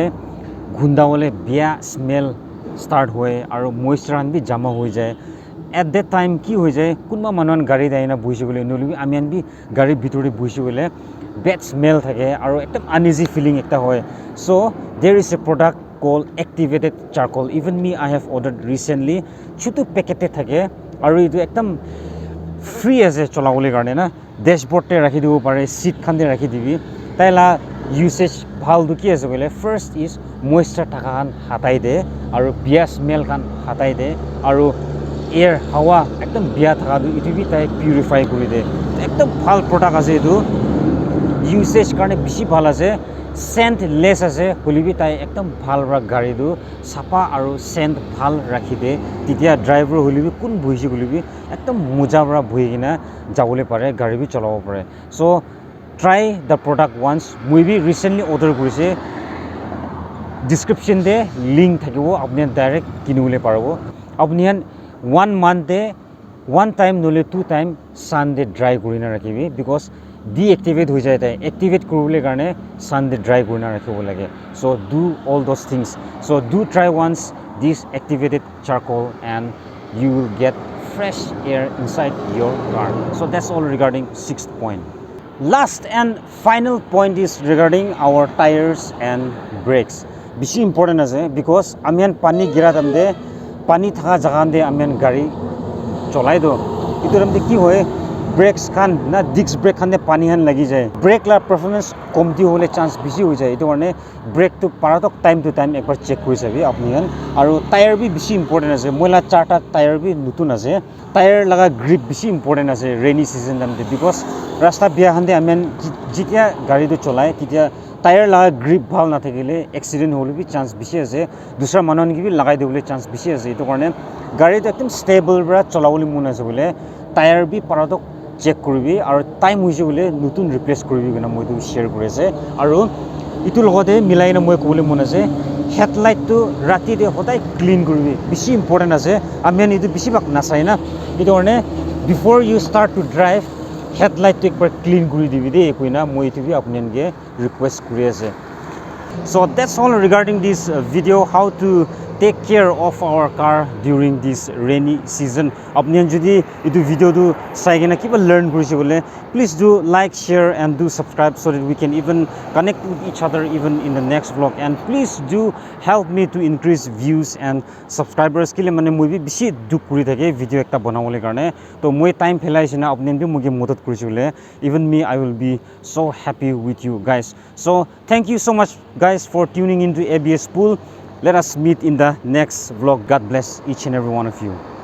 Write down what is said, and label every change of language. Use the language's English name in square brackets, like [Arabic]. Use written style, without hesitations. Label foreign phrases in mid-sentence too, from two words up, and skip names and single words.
[Naga Pidgin] gunda wole bia smell start hoy aru moisture han bi jama hoi jay [English] at that time [Naga Pidgin] ki hoi jay kunba manon gari daina buhi gole noli amian bi gari bitori buhi gole [English] bad smell [Naga Pidgin] thake aru ekdam [English] uneasy feeling [Naga Pidgin] ekta hoy [English] so there is a product called activated charcoal even me I have ordered recently [Naga Pidgin] chutu packet thake aru etu ekdam free ase cholawole karne na dashboard te rakhi dibo pare seat khan de rakhi dibi taila usage bhal du ki ase bole first is moisture thaka khan hatai de aru bia smell khan hatai de aru air hawa ekdam bia thaka du itu bi tai purify kori de ekdam bhal product ase etu usage karne bishi bhal ase [English] scent less [Naga Pidgin] ase holibi tai ekdam bhal ra gari du sapa aru scent bhal rakhi de titia driver holibi kun bhuisi holibi ekdam moja ra bhui kina jabole pare gari bi cholabo pare [English] so try the product once [Naga Pidgin] moi bi recently order korise description de link thakibo apni direct kinule parabo apni 1 month de one time nole two time sun de dry korina rakhibi because deactivate ho jay tai activate koribole karne sun de dry korina rakhibo lage [English] so do all those things so do try once this activated charcoal and you will get fresh air inside your car so that's all regarding sixth point last and final point is regarding our tires [Naga Pidgin] and brakes bishi important ase because amian pani gira damde pani thaka jaga de amian gari cholai do ituram de ki hoy brakes khan na [English] disc brake [Naga Pidgin] khan de pani han lagi jay brake la performance komti hole chance bishi ho jay etu karne brake to paratok [English] time to time [Naga Pidgin] ekbar check kori sabi apni han aru tire bi bishi important ase moila charta tire bi nutun ase tire laga grip bishi important ase [English] rainy season [Naga Pidgin] dam de because rasta bia han de amen jitia gari do cholai titia tire laga grip bhal na thakile accident hole bi chance bishi ase dusra manon ki bi lagai debole chance bishi ase etu karne gari to ekdom stable bra cholawole mun ase bole tire bi paratok check koribi aru time hoise bole nutun replace koribi gana moi tu share kori ase aru itu logode milai na moi kobole mon ase headlight to rati de hodai clean koribi bishi important ase amian itu bishi bak nasai na itu karne [English] before you start to drive [Naga Pidgin] headlight to ekbar clean kori dibi de koina moi itu bi apnian ge request kori ase [English] so that's all regarding this video how to take care of our car during this rainy season [Naga Pidgin] apnian jodi etu video tu sai gena kiba learn korise bole [English] please do like share and do subscribe so that we can even connect with each other even in the next vlog and please do help me to increase views and subscribers [Naga Pidgin] kile mane moi bi bishi duk kori thake video ekta banawole karone to moi time phelaisina apnian bi moge modot korise bole [English] even me I will be so happy with you guys so thank you so much guys for tuning into ABS Pool. Let us meet in the next vlog. God bless each and every one of you.